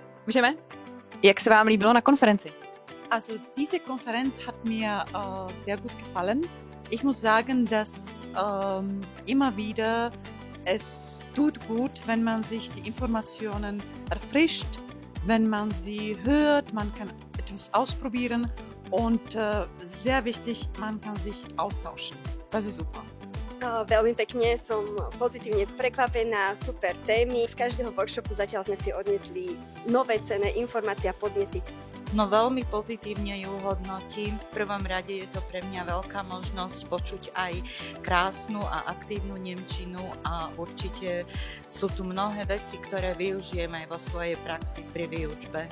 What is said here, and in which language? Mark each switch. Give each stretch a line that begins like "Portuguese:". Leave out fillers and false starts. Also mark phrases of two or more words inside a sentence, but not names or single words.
Czech: Můžeme? Jak se vám líbilo na konferenci?
German: Also diese Konferenz hat mir sehr gut gefallen. Ich muss sagen, dass immer wieder es tut gut, wenn man sich die Informationen erfrischt, wenn man sie hört, man kann etwas ausprobieren und sehr wichtig, man kann sich austauschen. Das ist super.
Slovak: Veľmi pekne, som pozitívne prekvapená, super témy. Z každého workshopu zatiaľ sme si odnesli nové cenné informácie a podnety. No veľmi pozitívne ju hodnotím. V prvom rade je to pre mňa veľká možnosť počuť aj krásnu a aktívnu nemčinu a určite sú tu mnohé veci, ktoré využijem aj vo svojej praxi pri výučbe.